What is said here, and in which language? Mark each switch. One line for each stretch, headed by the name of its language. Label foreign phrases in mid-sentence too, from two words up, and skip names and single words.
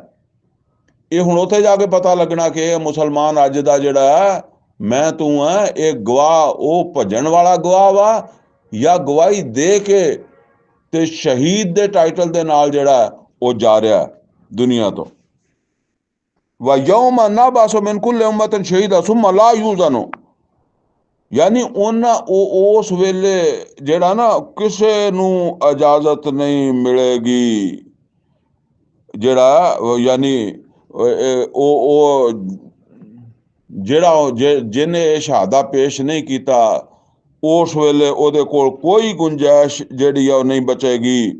Punjabi: ਇਹ ਹੁਣ ਉੱਥੇ ਜਾ ਕੇ ਪਤਾ ਲੱਗਣਾ ਕਿ ਇਹ ਮੁਸਲਮਾਨ ਅੱਜ ਦਾ ਜਿਹੜਾ ਮੈਂ ਤੂੰ ਹੈ, ਇਹ ਗਵਾਹ ਉਹ ਭੱਜਣ ਵਾਲਾ ਗਵਾਹ ਵਾ, ਜਾਂ ਗਵਾਹੀ ਦੇ ਕੇ ਤੇ ਸ਼ਹੀਦ ਦੇ ਟਾਈਟਲ ਦੇ ਨਾਲ ਜਿਹੜਾ ਉਹ ਜਾ ਰਿਹਾ ਦੁਨੀਆ ਤੋਂ।
Arabic: وَيَوْمَ نَبْعَثُ مِنْ كُلِّ أُمَّةٍ شَهِيدًا ثُمَّ لَا يُؤْذَنُ,
Punjabi: ਯਾਨੀ ਉਸ ਵੇਲੇ ਜਿਹੜਾ ਨਾ ਕਿਸੇ ਨੂੰ ਇਜਾਜ਼ਤ ਨਹੀਂ ਮਿਲੇਗੀ। ਜਿਹੜਾ ਯਾਨੀ ਉਹ ਜਿਹੜਾ ਜਿਹਨੇ ਇਹ ਸ਼ਹਾਦਾ ਪੇਸ਼ ਨਹੀਂ ਕੀਤਾ, ਉਸ ਵੇਲੇ ਉਹਦੇ ਕੋਲ ਕੋਈ ਗੁੰਜਾਇਸ਼ ਜਿਹੜੀ ਆ ਉਹ ਨਹੀਂ ਬਚੇਗੀ।